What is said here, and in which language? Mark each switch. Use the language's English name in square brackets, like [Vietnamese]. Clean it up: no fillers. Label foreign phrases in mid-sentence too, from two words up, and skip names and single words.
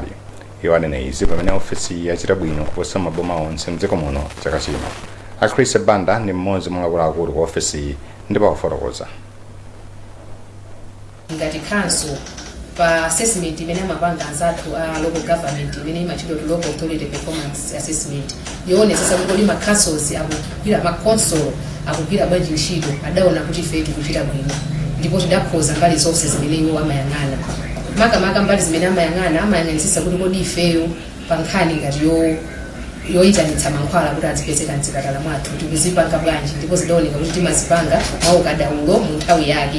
[Nyanja] Iwo anena izi pamene ofesi yachita bwino kuposa maboma onse mdziko muno chaka chino. A Chris Banda ndi mmodzi mwa akuluakulu kwa ofesi iyi ndipo akufotokoza. Ngati council pa assessment imene amapanga anzathu a [English] local government [Nyanja] imene imachidwa [English] to local authority performance assessment [Nyanja] yoonetsa kuti ma councils akugwira ma council akugwira bwanji ntchito adaona kuti ife tikuchita bwino ndipo tidakhoza mbali zonse zimene iwo amayang'ana. Makamaka mbali zimene amayang'anisisa kuti kodi ifeyo pa nkhani ngati yoyitanitsa mankhwala kuti azipezeka mzipatala mwathu tikuzipanga bwanji ndipo zidaoneka kuti timazipanga mwaukadaulo mu nthawi yake.